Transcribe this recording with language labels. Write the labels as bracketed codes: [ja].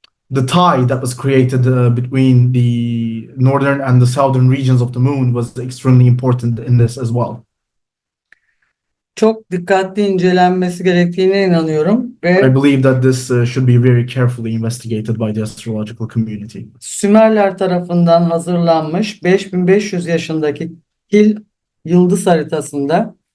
[en] The tie that was created between the northern and the southern regions of the moon was extremely important in this as well. [tr] çok dikkatli incelenmesi gerektiğine inanıyorum [en] I [tr] ve [en] believe that this should be very carefully investigated by the astrological community. [tr] Sümerler tarafından hazırlanmış 5500 yaşındaki Hil yıldız haritasında